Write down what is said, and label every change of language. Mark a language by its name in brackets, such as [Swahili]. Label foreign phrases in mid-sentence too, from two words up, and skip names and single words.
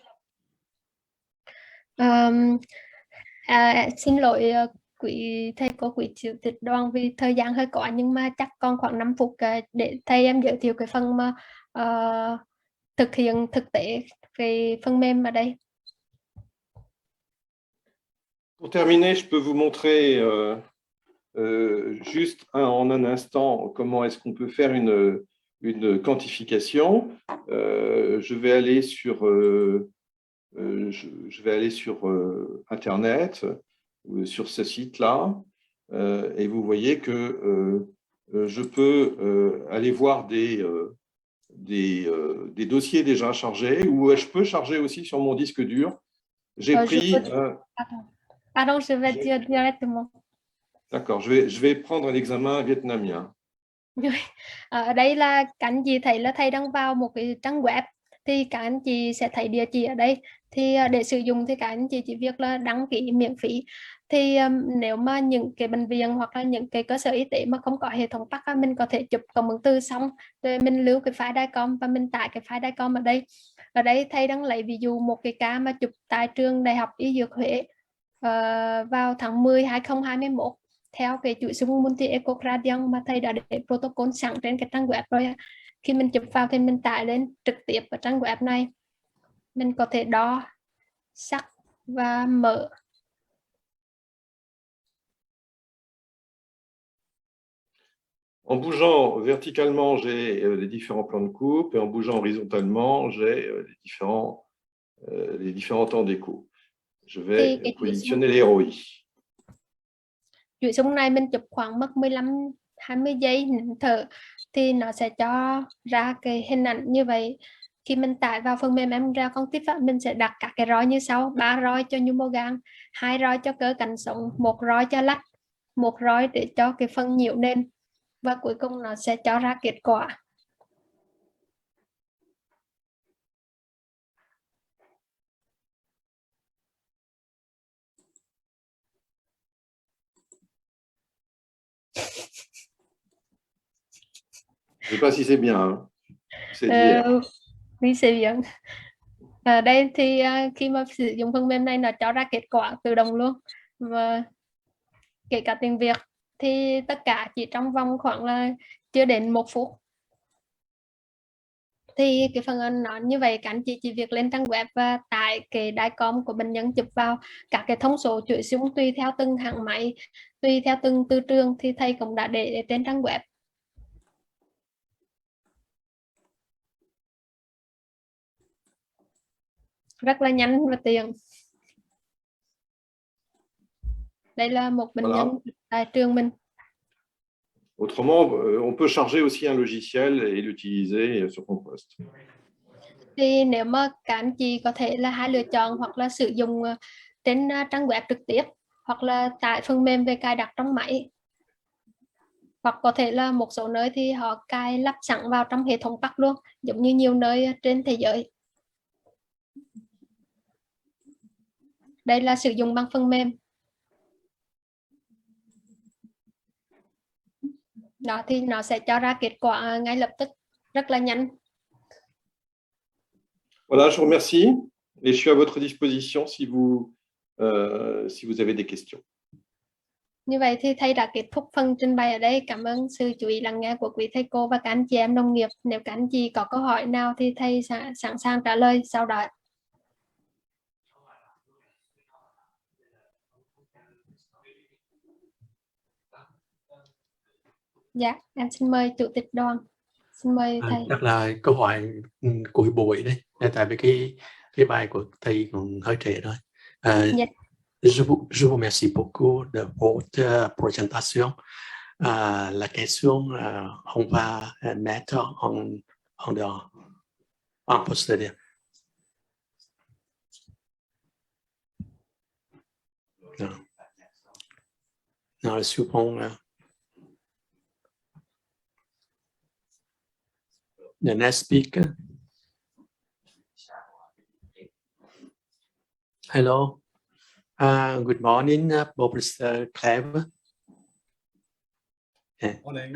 [Vietnamese] Xin lỗi quý thầy cô, quý chủ tịch đoàn vì thời gian hơi có, nhưng mà chắc còn khoảng 5 phút để thầy em giới thiệu cái phần mà thực hiện thực tế về phần mềm ở đây. [French] Pour terminer, je peux vous montrer juste en un instant comment est-ce qu'on peut faire une quantification. Je vais aller sur Internet, sur ce site-là, et vous voyez que je peux aller voir des dossiers déjà chargés, ou je peux charger aussi sur mon disque dur. J'ai pris... Pardon, je vais dire directement. D'accord, je vais prendre l'examen vietnamien. [Vietnamese] Ở đây là các anh chị thấy là thầy đang vào một cái trang web, thì các anh chị sẽ thấy địa chỉ ở đây. Thì để sử dụng thì các anh chị chỉ việc là đăng ký miễn phí. Thì nếu mà những cái bệnh viện hoặc là những cái cơ sở y tế mà không có hệ thống PAC, mình có thể chụp cộng hưởng từ xong rồi mình lưu cái file DICOM và mình tải cái file DICOM ở đây. Ở đây thầy đang lấy ví dụ một cái ca mà chụp tại trường Đại học Y Dược Huế vào tháng 10 2021 theo cái chuỗi xung [English] multi echocardiogram [Vietnamese] mà thầy đã để protocol sẵn trên cái trang web rồi. Khi mình chụp vào thì mình tải lên trực tiếp ở trang web này, mình có thể đo sắt và mỡ. [French] En bougeant verticalement, j'ai les différents plans de coupe, et en bougeant horizontalement, j'ai les différents temps d'écho. Je vais positionner les ROI. [Vietnamese] Chuỗi xung này mình chụp khoảng mất 15-20 giây nín thở thì nó sẽ cho ra cái hình ảnh như vậy. Khi mình tải vào phần mềm em ra con tiếp, mình sẽ đặt các cái roi như sau: 3 roi cho nhu mô gan, 2 roi cho cơ cánh sống, 1 roi cho lách, 1 roi để cho cái phần nhiễu nền, và cuối cùng nó sẽ cho ra kết quả. [French] Je ne sais pas si c'est bien. Hein. C'est d'hier. Oui, c'est bien. [Vietnamese] Ở đây thì khi mà sử dụng phần mềm này nó cho ra kết quả tự động luôn, và kể cả tiếng Việt thì tất cả chỉ trong vòng khoảng là chưa đến 1 phút. Thì cái phần anh nói như vậy, các anh chị chỉ việc lên trang web và tải cái DICOM của bệnh nhân, chụp vào các cái thông số chuỗi xung tùy theo từng hãng máy, tùy theo từng từ trường, thì thầy cũng đã để trên trang web. Rất là nhanh và tiện. Đây là một bệnh nhân tại trường mình. [French] Autrement, on peut charger aussi un logiciel et l'utiliser sur son poste. [Vietnamese] Thì nếu mà các anh chị có thể là hai lựa chọn, hoặc là sử dụng trên trang web trực tiếp, hoặc là tải phần mềm về cài đặt trong máy, hoặc có thể là một số nơi thì họ cài lắp sẵn vào trong hệ thống PAC luôn, giống như nhiều nơi trên thế giới. Đây là sử dụng bằng phần mềm. Đó thì nó sẽ cho ra kết quả ngay lập tức, rất là nhanh. [French] Voilà, je vous remercie et je suis à votre disposition si vous avez des questions. [Vietnamese] Như vậy thì thầy đã kết thúc phần trình bày ở đây. Cảm ơn sự chú ý lắng nghe của quý thầy cô và các anh chị em đồng nghiệp. Nếu các anh chị có câu hỏi nào thì thầy sẵn sàng trả lời sau đó. Dạ, em xin mời chủ tịch đoàn. Xin mời thầy. Chắc là câu hỏi cuối buổi đấy, tại vì cái bài của thầy còn hơi trễ rồi. Dạ. [French] Je vous remercie beaucoup de votre présentation. La question, on va mettre en postérieur. Non, le suivant. [English] The next speaker. Hello. Good morning, Professor Clever. Morning.